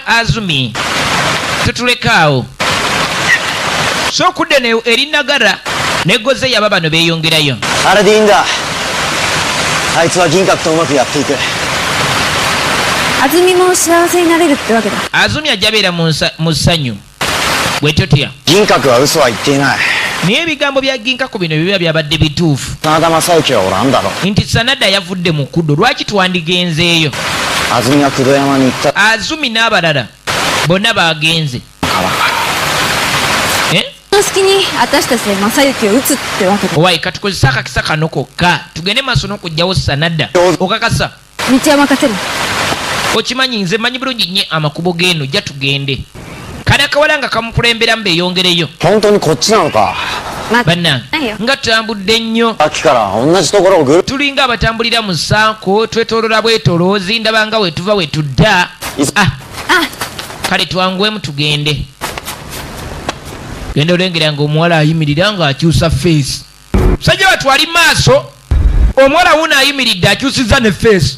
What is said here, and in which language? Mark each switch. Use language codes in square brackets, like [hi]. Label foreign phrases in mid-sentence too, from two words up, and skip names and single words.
[lg] Azumi tutulekaawo. So okudde eri Nagara ne Gozeya baba no beeyongerayo. [ja] あれでいいんだ。あいつは銀閣とうまくやっていく。安住も幸せになれるってわけだ。 [lg] Azumi ajja beera mu ssanyu bwe totya. [ja] 銀閣は嘘は言っていない。 [lg] naye ebigambo bya Ginkaku bino biba byabadde bituufu. [ja] 真田正幸はおらんだろ。 [lg] nti Sanada yavudde mu kuddo, lwaki twandigenzeeyo? [ja] 安住が黒山に行った [lg] Azumi n'abalala bonna baagenze. [ja] からか。の隙に私たちで正幸を撃つってわけだ。 [lg] Owaayi katukozesa akakisa kano kokka tugende maaso n'okugyawo Sanada. Okakasa? [ja] 道は任せる。 [lg] okimanyi nze manyi bulungi nnyo amakubo g'eno, jja tugende. Kale akawala nga kamukulemberamu beeyongereyo. [ja] 本当にこっちなのか。 [lg] Bannange [ja] ないよ。 [lg] nga tutambudde nnyo. [ja] さっきから同じところをぐるっ [lg] tulinga abatambulira mu ssaako twetoolola bwetoloozi, ndaba nga wetuva wetudda. Kale twanguwemu tugende. Genda olengera ng'omuwala ayimirira ng'akyusa feesi. Musajja watu ali maaso, omuwala wuno ayimiridde akyusizza ne feesi.